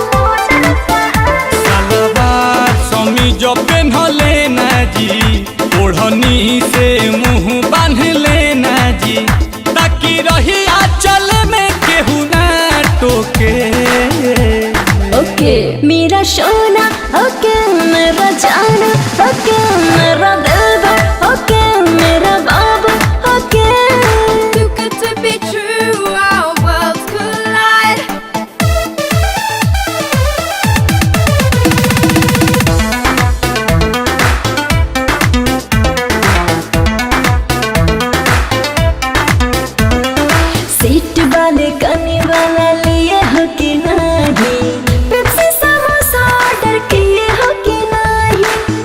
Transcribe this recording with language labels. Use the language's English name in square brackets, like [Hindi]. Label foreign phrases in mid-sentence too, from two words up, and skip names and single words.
[Hindi] सलवार समीज पहन लेना जी, ओढ़नी से मुंह बांध लेना जी, ताकि रही आंचल में केहू ना टोके। ओके मेरा सोना, ओके मेरा जाना, ओके मेरा दिलवा, ओके मेरा बाबू, ओके। [English] Too good to be true, our worlds collide. [Hindi] सीट वाले कने वाला लिए हो कि नहीं, पेप्सी समोसा ऑर्डर किए हो कि नहीं।